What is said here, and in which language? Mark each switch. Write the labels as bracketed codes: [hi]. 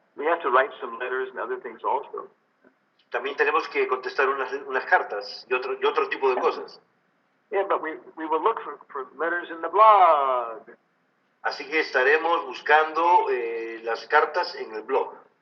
[en] We have to write some letters and other things also. [es] También tenemos que contestar unas cartas y otro tipo de cosas. [en] Yeah, but we will look for letters in the blog. [es] Así que estaremos buscando las cartas en el blog.